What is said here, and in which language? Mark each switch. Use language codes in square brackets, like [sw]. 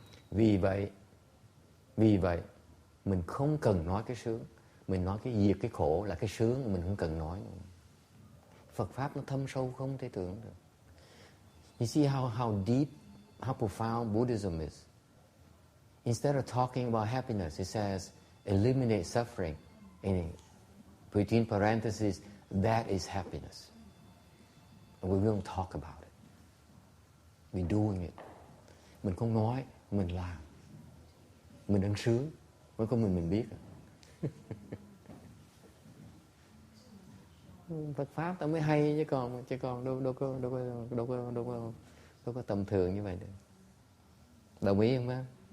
[vi] Vì vậy mình không cần nói cái sướng, mình nói cái diệt cái khổ là cái sướng, mình không cần nói nữa. Phật pháp nó thâm sâu không thể tưởng được. [en] You see how deep, how profound Buddhism is. Instead of talking about happiness, it says eliminate suffering. And between parentheses, that is happiness. And we don't talk about it. We're doing it. [vi] Mình không nói, mình làm. Mình đang sướng, mới có mình biết. Phật pháp ta mới hay chứ còn đâu có tầm thường như vậy được. Đồng ý không bác?